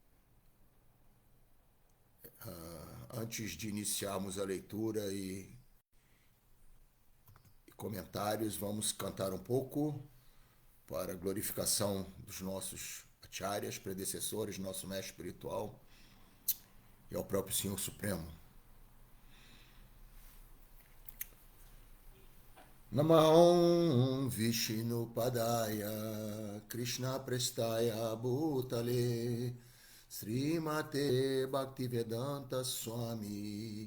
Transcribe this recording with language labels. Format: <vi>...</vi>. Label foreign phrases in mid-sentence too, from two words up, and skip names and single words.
<pt>Antes de iniciarmos a leitura e comentários, vamos cantar um pouco para a glorificação dos nossos acharyas, predecessores, nosso mestre espiritual e ao próprio Senhor Supremo.</pt> <sa>Namah Vishnu Padaya Krishna Prestaya Bhutale Srimate Bhaktivedanta Swami</sa>